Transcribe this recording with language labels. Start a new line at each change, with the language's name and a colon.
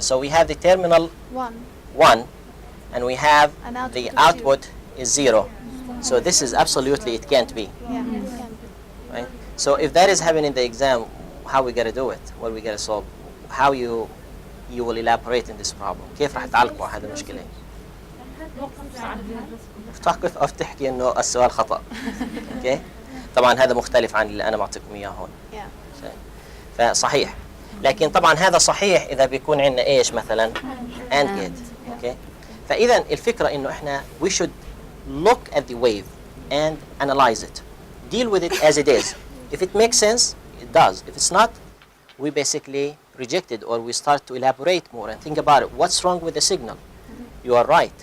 English: So we have the terminal 1, and we have the output is 0. So this is absolutely, it can't be. Right? So if that is happening in the exam, how we gotta do it? What we gotta solve? How you will elaborate in this problem?
Arabic: كيف راح تعالجوا هذه المشكلة؟ توقف أو تحكي إنه السؤال خطأ. أوكي؟ طبعا هذا مختلف عن اللي أنا معطيكم إياه هون. فصحيح. لكن طبعا هذا صحيح إذا بيكون عندنا إيش مثلا AND gate. أوكي؟ فإذا الفكرة إنه إحنا
English: we should look at the wave and analyze it. Deal with it as it is. If it makes sense, it does. If it's not, we basically reject it, or we start to elaborate more and think about it. What's wrong with the signal? You are right.